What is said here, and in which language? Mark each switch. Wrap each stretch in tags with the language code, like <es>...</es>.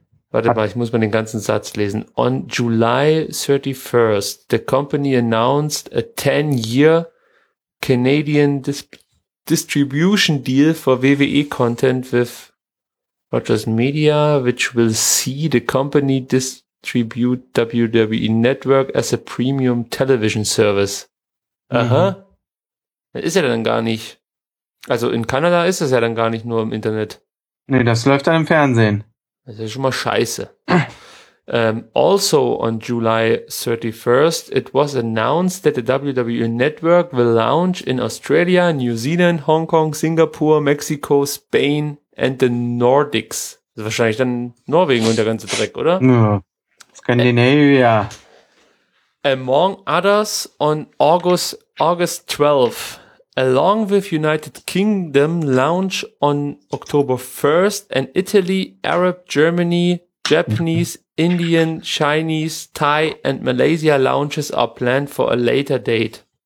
<de>Warte mal, ich muss mal den ganzen Satz lesen.</de> <en>On July 31st, the company announced a 10-year Canadian distribution deal for WWE content with Rogers Media, which will see the company distribute WWE Network as a premium television service.</en> <de>Aha. Das ist ja dann gar nicht. Also in Kanada ist das ja dann gar nicht nur im Internet. Nee, das läuft dann im Fernsehen. Das ist schon mal scheiße.</de> <en>Also on July 31st, it was announced that the WWE Network will launch in Australia, New Zealand, Hong Kong, Singapore, Mexico, Spain and the Nordics.</en> <de>Das ist wahrscheinlich dann Norwegen und der ganze Dreck, oder? Ja. Skandinavia.</de> <en>Among others, on August 12th, along with United Kingdom launch on October 1st and Italy, Arab, Germany, Japanese, Indian, Chinese, Thai and Malaysia launches are planned for a later date.</en>